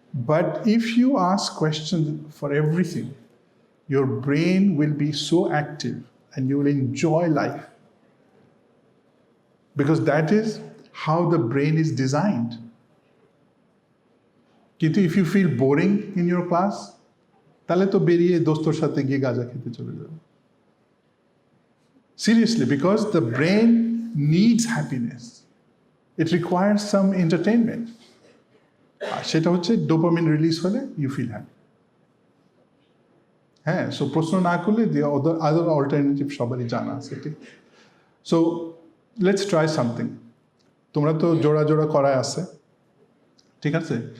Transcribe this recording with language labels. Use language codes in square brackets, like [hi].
[en] But if you ask questions for everything, your brain will be so active and you will enjoy life. Because that is how the brain is designed. [bn] কিন্তু [en] if you feel boring in your class, [bn] তাহলে তো বেরিয়ে দোস্তর সাথে গিয়ে গাঁজা খেতে চলে যাবে। [en] Seriously, because the brain needs happiness. It requires some entertainment. [bn] আর সেটা হচ্ছে ডোপামিন রিলিজ হলে [en] You feel happy. [bn] হ্যাঁ, সো প্রশ্ন না করলে [en] the other alternative [bn] সবারই জানা আছে, ঠিক? [en] So let's try something. [bn] তোমরা তো জোড়া জোড়া করায় আছে, ঠিক আছে?